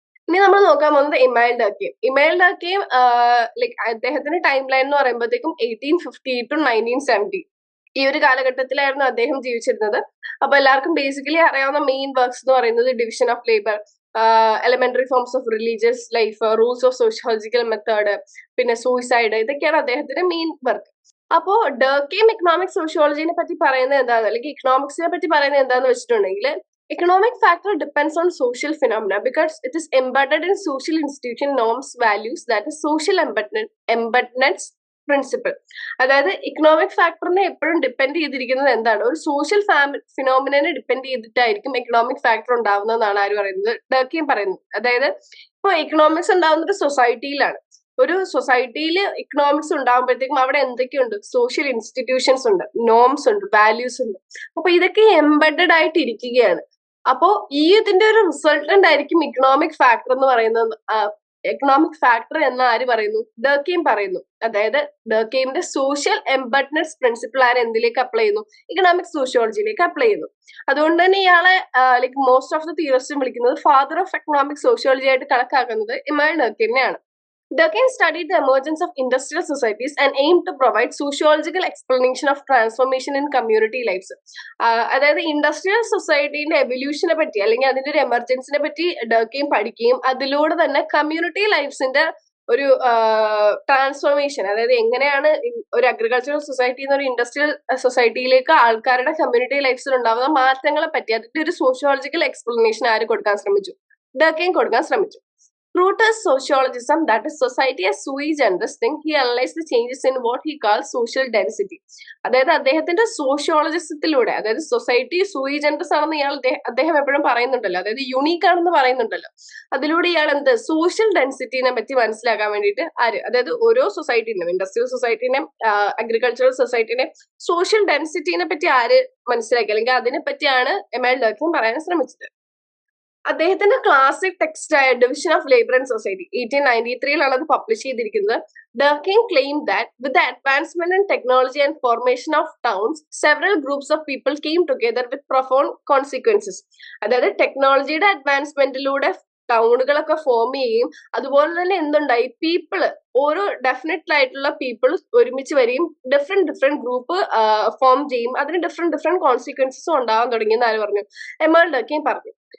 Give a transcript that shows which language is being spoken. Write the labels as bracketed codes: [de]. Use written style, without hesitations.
[ml] ഇനി നമ്മൾ നോക്കാൻ പോകുന്നത് ഇമാനുൽ ഡർക്കീം. ഇമാനുൽ ഡർക്കീം ലൈക്ക് അദ്ദേഹത്തിന്റെ ടൈം ലൈൻ എന്ന് പറയുമ്പോഴത്തേക്കും 1850 to 1970 ഈ ഒരു കാലഘട്ടത്തിലായിരുന്നു അദ്ദേഹം ജീവിച്ചിരുന്നത്. അപ്പൊ എല്ലാവർക്കും ബേസിക്കലി അറിയാവുന്ന മെയിൻ വർക്ക്സ് എന്ന് പറയുന്നത് division of labour, elementary forms of religious life, rules of sociological method, പിന്നെ സൂയിസൈഡ്, ഇതൊക്കെയാണ് അദ്ദേഹത്തിന്റെ മെയിൻ വർക്ക്. അപ്പോ ഡർക്കീം ഇക്കണോമിക് സോഷ്യോളജിനെ പറ്റി പറയുന്നത് എന്താണ്, അല്ലെങ്കിൽ ഇക്കണോമിക്സിനെ പറ്റി പറയുന്നത് എന്താന്ന് വെച്ചിട്ടുണ്ടെങ്കിൽ [en] economic factor depends on social phenomena because it is embedded in social institution norms, values, that is social embedments [ml] principle. അതായത് ഇക്കണോമിക് ഫാക്ടറിനെ എപ്പോഴും ഡിപ്പെൻഡ് ചെയ്തിരിക്കുന്നത് എന്താണ്? ഒരു സോഷ്യൽ ഫിനോമിനെ ഡിപ്പെൻഡ് ചെയ്തിട്ടായിരിക്കും എക്കണോമിക് ഫാക്ടർ ഉണ്ടാവുന്നതെന്നാണ് ആര് പറയുന്നത്? ഡർക്കീം പറയുന്നത്. അതായത് ഇപ്പൊ എക്കണോമിക്സ് ഉണ്ടാവുന്ന ഒരു സൊസൈറ്റിയിലാണ്. ഒരു സൊസൈറ്റിയിൽ ഇക്കണോമിക്സ് ഉണ്ടാകുമ്പോഴത്തേക്കും അവിടെ എന്തൊക്കെയുണ്ട്? സോഷ്യൽ ഇൻസ്റ്റിറ്റ്യൂഷൻസ് ഉണ്ട്, നോംസ് ഉണ്ട്, വാല്യൂസ് ഉണ്ട്. അപ്പൊ ഇതൊക്കെ എംബഡഡ് ആയിട്ട് ഇരിക്കുകയാണ്. അപ്പോ ഈ ഇതിന്റെ ഒരു റിസൾട്ടന്റ് ആയിരിക്കും ഇക്കണോമിക് ഫാക്ടർ എന്ന് പറയുന്നത്. എക്കണോമിക് ഫാക്ടർ എന്ന് ആര് പറയുന്നു? ഡർക്കീം പറയുന്നു. അതായത് ഡർക്കീമിന്റെ സോഷ്യൽ എംബഡ്നെസ് പ്രിൻസിപ്പിൾ ആര് എന്തിലേക്ക് അപ്ലൈ ചെയ്യുന്നു? ഇക്കണോമിക് സോഷ്യോളജിയിലേക്ക് അപ്ലൈ ചെയ്യുന്നു. അതുകൊണ്ട് തന്നെ ഇയാളെ ലൈക്ക് മോസ്റ്റ് ഓഫ് ദ തിയറിസ്റ്റും വിളിക്കുന്നത് ഫാദർ ഓഫ് എക്കണോമിക് സോഷ്യോളജി ആയിട്ട് കണക്കാക്കുന്നത് ഇമാനുൽ ഡർക്കീമിനെയാണ്. [en] Durkheim studied the emergence of industrial societies and aimed to provide sociological explanation of transformation in community lives. [ml] അതായത് ഇൻഡസ്ട്രിയൽ സൊസൈറ്റിന്റെ എവല്യൂഷനെ പറ്റി അല്ലെങ്കിൽ അതിന്റെ ഒരു എമർജൻസിനെ പറ്റി ഡർക്കീം പഠിക്കുകയും അതിലൂടെ തന്നെ കമ്മ്യൂണിറ്റി ലൈഫ്സിന്റെ ഒരു ട്രാൻസ്ഫോർമേഷൻ, അതായത് എങ്ങനെയാണ് ഒരു അഗ്രികൾച്ചറൽ സൊസൈറ്റിയിൽ നിന്ന് ഒരു ഇൻഡസ്ട്രിയൽ സൊസൈറ്റിയിലേക്ക് ആൾക്കാരുടെ കമ്മ്യൂണിറ്റി ലൈഫ്സിൽ ഉണ്ടാകുന്ന മാറ്റങ്ങളെ പറ്റി അതിന്റെ ഒരു സോഷ്യോളജിക്കൽ എക്സ്പ്ലനേഷൻ ആര് കൊടുക്കാൻ ശ്രമിച്ചു? ഡർക്കീം കൊടുക്കാൻ ശ്രമിച്ചു. [en] Through his sociologism, that is society as sui generis thing, he analyzed the changes in what he calls social density. [ml] അതായത് അദ്ദേഹത്തിന്റെ സോഷ്യോളജിസത്തിലൂടെ, അതായത് സൊസൈറ്റി സൂയി ജനറസ് ആണെന്ന് അദ്ദേഹം എപ്പോഴും പറയുന്നുണ്ടല്ലോ, അതായത് യുണീക്ക് ആണെന്ന് പറയുന്നുണ്ടല്ലോ. അതിലൂടെ ഇയാൾ സോഷ്യൽ ഡെൻസിറ്റിനെ പറ്റി മനസ്സിലാക്കാൻ വേണ്ടിയിട്ട് അതായത് ഓരോ സൊസൈറ്റിനും, ഇൻഡസ്ട്രിയൽ സൊസൈറ്റിനെയും അഗ്രികൾച്ചറൽ സൊസൈറ്റിനെയും സോഷ്യൽ ഡെൻസിറ്റിനെ പറ്റി മനസ്സിലാക്കി അല്ലെങ്കിൽ അതിനെ പറ്റിയാണ് ഇമാനുൽ ഡർക്കീം പറയാൻ ശ്രമിച്ചത്. അദ്ദേഹത്തിന്റെ ക്ലാസിക് ടെക്സ്റ്റ് ആയ division of labour and society 1893 അത് പബ്ലിഷ് ചെയ്തിരിക്കുന്നത്. [en] Durkheim claimed that with the advancement in technology and formation of towns, several groups of people came together with profound consequences. [ml] അതായത് ടെക്നോളജിയുടെ അഡ്വാൻസ്മെന്റിലൂടെ ടൗണുകളൊക്കെ ഫോം ചെയ്യുകയും അതുപോലെ തന്നെ എന്തുണ്ടായി, പീപ്പിള് ഓരോ ഡെഫിനറ്റ് ആയിട്ടുള്ള പീപ്പിൾ ഒരുമിച്ച് വരികയും ഡിഫറെന്റ് ഗ്രൂപ്പ് ഫോം ചെയ്യും. അതിന് ഡിഫറെന്റ് കോൺസിക്വൻസസും ഉണ്ടാവാൻ തുടങ്ങിയെന്ന് ആര് പറഞ്ഞു? എമേൽ ഡർക്കെയിം പറഞ്ഞു.